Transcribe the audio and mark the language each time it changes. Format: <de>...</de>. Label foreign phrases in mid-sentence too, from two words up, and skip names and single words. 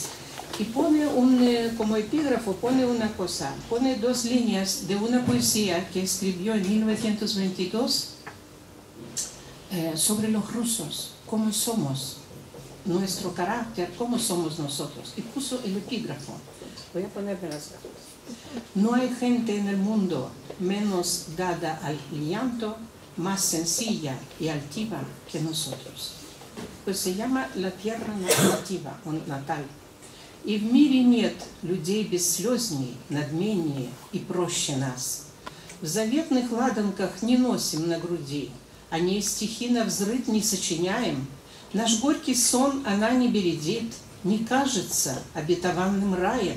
<es>Y pone como epígrafo, pone una cosa, pone 2 líneas de una poesía que escribió en 1922 sobre los rusos, cómo somos, nuestro carácter, cómo somos nosotros. Y puso el epígrafo. Voy a ponerme las gafas. No hay gente en el mundo menos dada al llanto, más sencilla y altiva que nosotros. Pues se llama la tierra nativa, o natal.</es> <ru>І в мірі нет людей бесслёзней, надменнее и проще нас. В заветных ладанках не носим на груди, о ней стихи навзрыд не сочиняем. Наш горький сон она не бередит, не кажется обетованным раем.</ru>